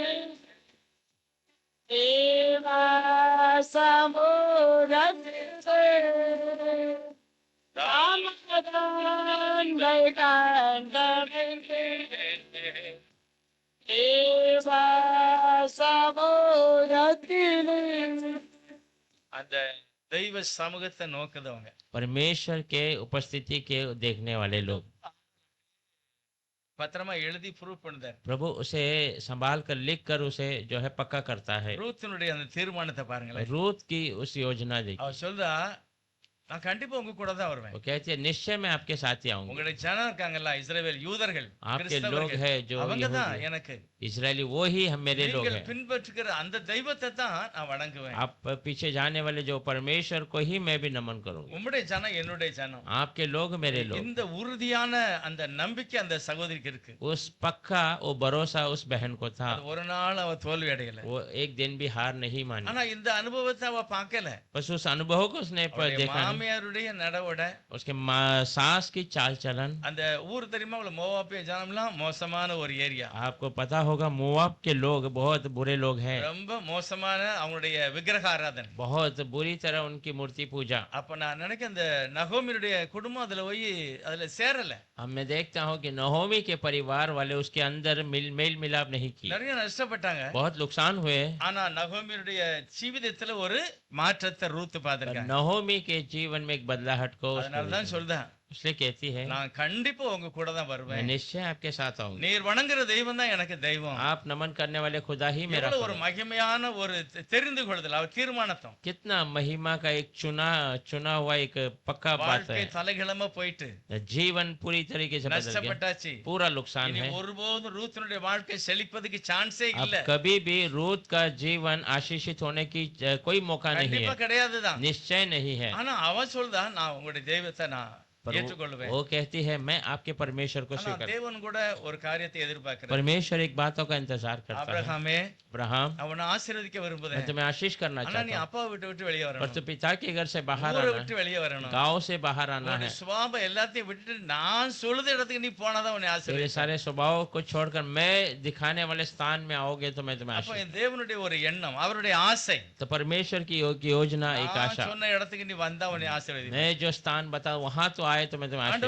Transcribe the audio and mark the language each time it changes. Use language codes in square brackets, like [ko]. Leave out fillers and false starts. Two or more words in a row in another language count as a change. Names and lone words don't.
[ta] தேவ சமூகத்தில் சமாதானங்கள் கண்டடைந்து தேவ சமூகத்தில் அந்த தெய்வ சமூகத்தை நோக்குதவங்க [hi] परमेश्वर के उपस्थिति के देखने वाले लोग। [ta] பத்திரமா எழுதி ப்ரூவ் பண்ணுதார். [hi] प्रभु उसे संभाल कर लिख कर उसे जो है पक्का करता है। [ta] ரூத்தினுடைய அந்த தீர்மானத்தை பாருங்களேன். [hi] रूत की उस योजना देखिए। [ta] அவ சொல்றா நான் கண்டிப்பா உங்க கூட தான் வருவேன். [hi] वो कहती है निश्चय मैं आपके साथ ही आऊंगी। [ta] உங்களுடைய ஜனம் இருக்காங்கல்ல, இஸ்ரவேல் யூதர்கள், [hi] आपके लोग [ta] கிறிஸ்தவர்கள், [hi] हैं जो [ta] அவங்க தான் [hi] यहूदी, [ta] எனக்கு. [hi] इजरायली, वो ही हम मेरे लोग [ta] நீங்கள் [hi] हैं। [ta] பின்பற்றுகிற அந்த தெய்வத்தை தான் நான் வணங்குவேன். [hi] आप पीछे जाने वाले जो परमेश्वर को ही मैं भी नमन करूंगी। [ta] உம்முடைய ஜனம் என்னுடைய ஜனம். [hi] आपके लोग मेरे लोग। [ta] இந்த உறுதியான அந்த நம்பிக்கை அந்த சகோதரிக்கு இருக்கு. [hi] उस पक्का वो भरोसा उस बहन को था। [ta] அது ஒரு நாள் அவ தோல்வி அடையல. [hi] वो एक दिन भी हार नहीं मानी। [ta] ஆனா இந்த அனுபவத்தை அவ பார்க்கல. [hi] बस उस अनुभव को उसने देखा नहीं। [ta] மாமியாருடைய நடவடை, [hi] उसके सास की चाल चलन। [ta] அந்த ஊர் தெரியுமா உங்களுக்கு, மோவாபிய ஜனம்லாம் மோசமான ஒரு ஏரியா. [hi] आपको पता होगा मोआब के लोग बहुत बुरे लोग हैं। [ta] ரொம்ப மோசமான அவங்களுடைய விக்கிரக ஆராதனை. [hi] बहुत बुरी तरह उनकी मूर्ति पूजा। [ta] அப்ப நான் நினைக்க அந்த நகோமியுடைய குடும்பம் அதுல போய் அதுல சேரல. [hi] अब मैं देखता हूँ कि नहोमी के परिवार वाले उसके अंदर मेल मिलाप नहीं की। [ta] நிறைய நஷ்டப்பட்டாங்க. [hi] बहुत नुकसान हुए। [ta] ஆனா நகோமியுடைய ஜீவிதத்துல ஒரு மாற்றத்தை ரூத் பார்த்திருக்காங்க. [hi] नहोमी के जीवन में एक बदलाहट को [ta] அதனால தான் சொல்றேன், [hi] इसलिए कहती है [ta] நான் கண்டிப்பா உங்க கூட தான் [hi] मैं [ta] வருவேன். [hi] निश्चय आपके साथ आऊंगी। [ta] நீர் வணங்குற தெய்வம் தான் எனக்கு தெய்வம். [hi] आप नमन करने वाले खुदा ही मेरा [ta] எவ்வளவு ஒரு [hi] खुदा। [ta] மகிமையான ஒரு தெரிந்து கொள்ளுதல், அவர் தீர்மானத்தம். [hi] कितना महिमा का एक चुना हुआ एक पक्का बात [ta] வாழ்க்கை [hi] है। [ta] தலைகிழமா போயிட்டு [hi] जीवन पूरी तरीके से बदल गया, [ta] நஷ்டப்பட்டாச்சு. [hi] पूरा नुकसान [ta] இனி [hi] है। [ta] ஒருபோதும் ரூத்தினுடைய வாழ்க்கை செழிப்பதுக்கு சான்ஸே [hi] अब [ta] இல்ல. [hi] कभी भी रूत का जीवन आशीषित होने की कोई मौका नहीं [ta] கண்டிப்பா [hi] है, [ta] கிடையாதுதான். [hi] निश्चय नहीं है। [ta] ஆனா அவ சொல்றா, நான் உங்களுடைய தெய்வத்தை நான் [hi] पर [ta] ஏற்றுக்கொள்வேன். [hi] वो कहती है मैं आपके परमेश्वर को [ta] ஆனா [hi] स्वीकार। [ta] தேவன் கூட ஒரு காரியத்தை எதிர்பார்க்கிறார். [hi] परमेश्वर एक बातों का इंतजार करता है। [ta] ஆபிரகாமே, [hi] अब्राहम, [ta] அவனை ஆசீர்வதிக்க [hi] मैं [ta] விரும்புறேன். [hi] तुम्हें आशीष करना [ta] ஆனா நீ [hi] चाहता हूँ, [ta] அப்பா விட்டு விட்டு வெளியே [hi] पर [ta] வரணும். [hi] तू पिता के घर से बाहर [ta] ஊரை [hi] आना [ta] விட்டு [hi] है, [ta] வெளியே வரணும். [hi] गांव से बाहर आना [ta] உன்னுடைய [hi] है। [ta] சுபாவம் எல்லாத்தையும் விட்டுட்டு நான் சொல்லுத இடத்துக்கு நீ போனாதான் உன்னை [hi] तेरे [ta] ஆசீர்வதிப்பேன். [hi] सारे स्वभाव को छोड़कर मैं दिखाने वाले स्थान में आओगे तो मैं तुम्हें [ta] அப்ப [hi] आशीष। [ta] என் தேவனுடைய ஒரு எண்ணம், அவருடைய ஆசை, [hi] तो परमेश्वर की योजना एक [ta] நான் [hi] आशा, [ta] சொன்ன இடத்துக்கு நீ வந்தா உன்னை ஆசீர்வதிப்பேன். [hi] मैं जो स्थान बताऊं वहां तो आए तो मैं तुम्हें आशीष